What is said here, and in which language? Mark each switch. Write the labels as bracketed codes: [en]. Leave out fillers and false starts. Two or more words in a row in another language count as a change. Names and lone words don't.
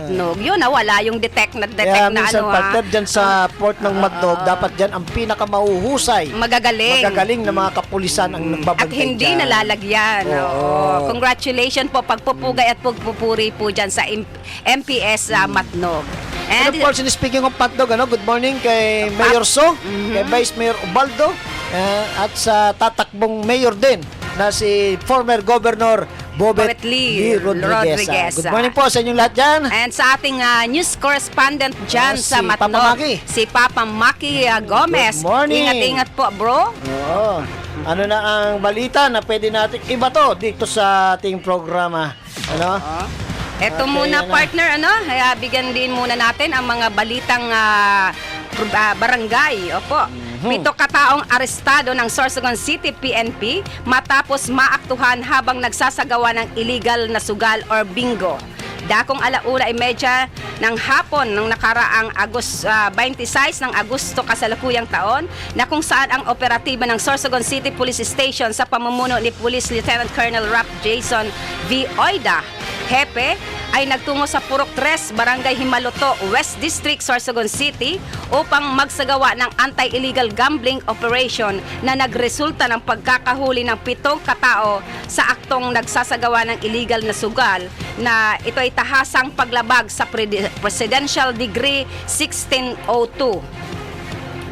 [tl] Matnog. Yun wala yung detect Kaya na minsan, partner, dyan sa port ng Magnog, dapat dyan ang pinakamahuhusay, magagaling na mga kapulisan ang nagbabantay at hindi dyan. nalalagyan. Oo. Congratulations po, pagpupugay at pagpupuri po dyan sa MPS Matnog. [en] And of course, speaking of hotdog, good morning [tl] kay Mayor So, kay Vice Mayor Ubaldo, at sa tatakbong mayor din na si former Governor Bobet Lee Rodriguez. [en] Good morning [tl] po sa inyong lahat dyan. And sa ating news correspondent dyan sa Si Matnog, Papa Maki. si Papa Maki Gomez. [en] Good morning. [tl] Ingat-ingat po, bro. Oo. Ano na ang balita na pwede natin iba to dito sa ating programa? Eto Okay, muna, yan na. partner, bigyan din muna natin ang mga balitang barangay. Opo. 7 kataong arestado ng Sorsogon City PNP matapos maaktuhan habang nagsasagawa ng illegal na sugal or bingo. Dakong 1:30 ng hapon ng nakaraang 26 ng Agosto kasalukuyang taon na kung saan ang operatiba ng Sorsogon City Police Station sa pamumuno ni Police Lieutenant Colonel Rap Jason V. Oida Hepe ay nagtungo sa Purok 3, Barangay Himaloto, West District, Sorsogon City upang magsagawa ng [en] anti-illegal gambling operation [tl] na nagresulta ng pagkakahuli ng 7 katao sa aktong nagsasagawa ng illegal na sugal na ito ay tahasang paglabag sa Presidential Decree 1602.